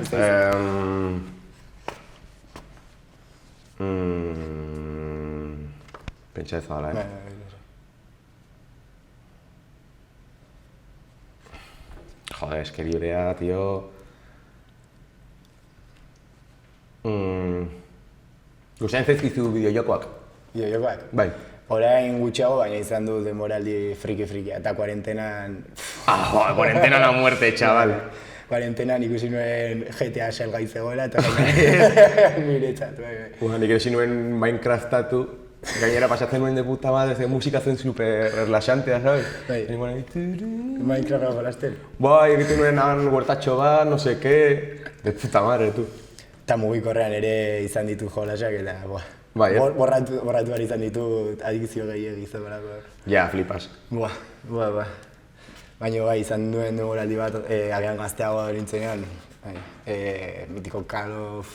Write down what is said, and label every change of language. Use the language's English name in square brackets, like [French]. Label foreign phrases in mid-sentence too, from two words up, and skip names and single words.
[Basque] Pentsa ez dala, Joder, eske librea, tío. Gustatzen zaizkizu bideojokoak? Bideojokoak? Bai. Orain gutxiago, baina izan du denboraldi friki-frikia, eta kuarentenan... [Spanish] Joder, cuarentena a muerte, chaval. [Basque] Kuarentenan ikusi nuen GTA salgai zegoela, eta niretzat, bai. Nik ere nuen Minecraftatu, gainera pasatzen nuen [Spanish] de puta madre, [Basque] ze musika zen super relaxantea, sabes? Bai. Minecraft jolasten. Bai, egiten nuen han huertatxo bat, [Spanish] no sé qué, de puta madre, tu. [Basque] Eta mugikorrean ere izan ditu jolasak, eta Bai, ez? borratu behar izan ditut adikzio gehiago izango. [Spanish] Ja, flipas. Buah. [Basque] Baina bai, izan duen denboraldi bat, agian gazteago nintzenean, mitiko Call of...